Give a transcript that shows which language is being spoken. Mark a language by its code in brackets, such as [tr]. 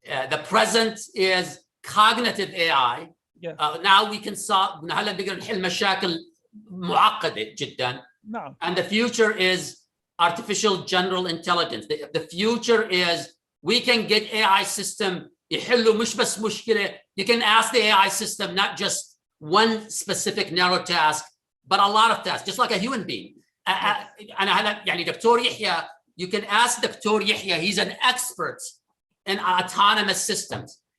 [en] The present is cognitive AI. Now we can solve. [ar] هلا بنقدر نحل مشاكل معقدة جدا. نعم. [en] And the future is artificial general intelligence. The future is we can get AI system [ar] يحلوا مش بس مشكلة. [en] You can ask the AI system not just one specific narrow task, but a lot of tasks, just like a human being. [ar] أنا هلا يعني دكتور يحيى, [en] you can ask Dr. Yahya, he's an expert in autonomous systems.